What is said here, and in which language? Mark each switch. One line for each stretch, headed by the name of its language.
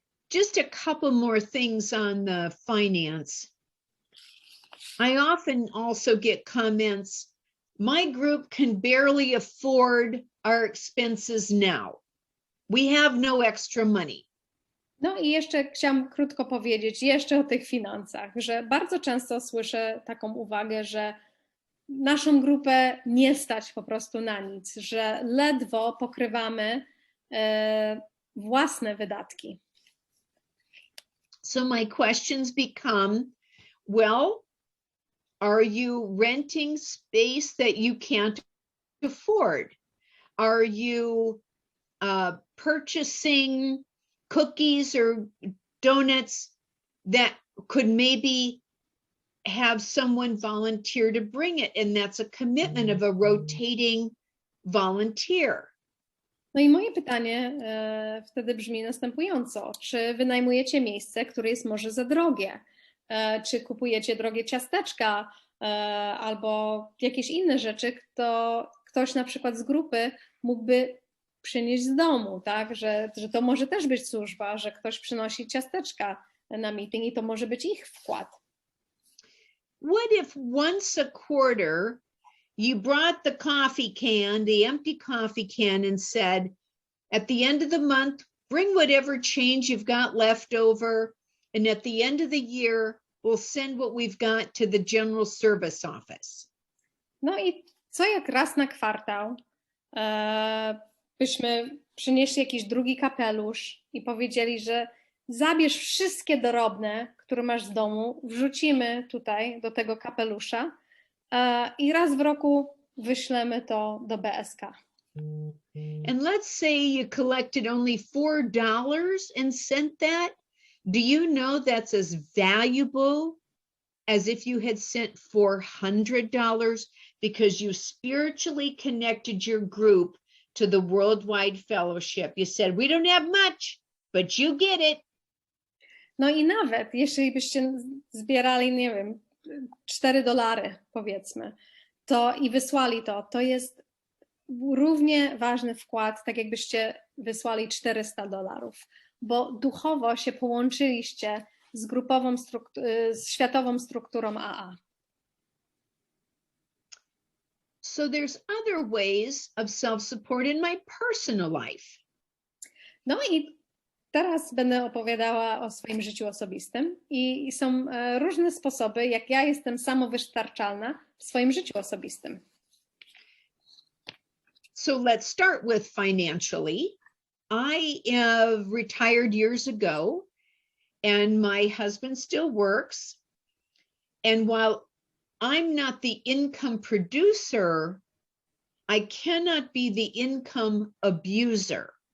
English: Just a couple more things on the finance. I often also get comments, my group can barely afford our expenses now. We have no extra money.
Polish: No i jeszcze chciałam krótko powiedzieć jeszcze o tych finansach, że bardzo często słyszę taką uwagę, że naszą grupę nie stać po prostu na nic, że ledwo pokrywamy własne wydatki.
English: So my questions become, well, are you renting space that you can't afford? Are you purchasing cookies or donuts that could maybe have someone volunteer to bring it? And that's a commitment of a rotating volunteer.
Polish: No i moje pytanie wtedy brzmi następująco. Czy wynajmujecie miejsce, które jest może za drogie? Czy kupujecie drogie ciasteczka albo jakieś inne rzeczy, ktoś na przykład z grupy mógłby przynieść z domu, tak? Że to może też być służba, że ktoś przynosi ciasteczka na meeting i to może być ich wkład.
English: What if once a quarter you brought the coffee can, the empty coffee can, and said, at the end of the month, bring whatever change you've got left over, and at the end of the year, we'll send what we've got to the general service office.
Polish: No i co jak raz na kwartał byśmy przynieśli jakiś drugi kapelusz i powiedzieli, że zabierz wszystkie drobne, które masz z domu, wrzucimy tutaj do tego kapelusza i raz w roku wyślemy to do BSK.
English: And let's say you collected only $4 and sent that. Do you know that's as valuable as if you had sent $400 because you spiritually connected your group to the worldwide fellowship? You said, we don't have much, but you get it.
Polish: No i nawet jeśli byście zbierali, nie wiem, $4 powiedzmy, to i wysłali to jest równie ważny wkład, tak jakbyście wysłali $400, bo duchowo się połączyliście z grupową, z światową strukturą AA.
English: So there's other ways of self-support in my personal life.
Polish: No i teraz będę opowiadała o swoim życiu osobistym i są różne sposoby, jak ja jestem samowystarczalna w swoim życiu osobistym.
English: So let's start with financially. I have retired years ago and my husband still works. And while I'm not the income producer, I cannot be the income abuser.